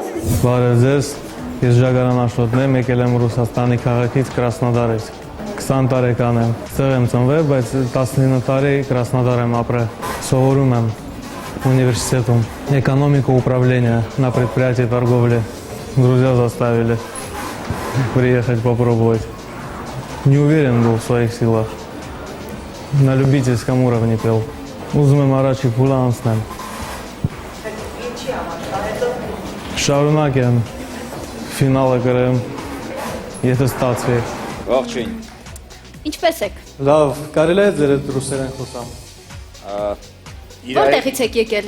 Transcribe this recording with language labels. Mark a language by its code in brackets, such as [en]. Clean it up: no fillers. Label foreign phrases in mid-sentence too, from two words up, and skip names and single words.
[hy] Բարև ձեզ, ես Ժագարան Աշոտն եմ, եկել եմ Ռուսաստանի քաղաքից Կրասնոդարից։ 20 տարեկան եմ, ստեղ եմ ծնվել, բայց 19 տարի Краснодар եմ ապրել, սովորում եմ университетом. [ru] Экономика управления на предприятии торговли. Друзья заставили приехать попробовать. Не уверен был в своих силах. На любительском уровне пел. [hy] Ուզում եմ առաջի փուլը անցնեմ։ Շարունակեմ ֆինալը գրեմ, եթե ստացվի։ Ողջույն։ Ինչպե՞ս եք։ Լավ, կարելի է ձեր հետ ռուսերեն խոսամ։ Որտեղից եք եկել։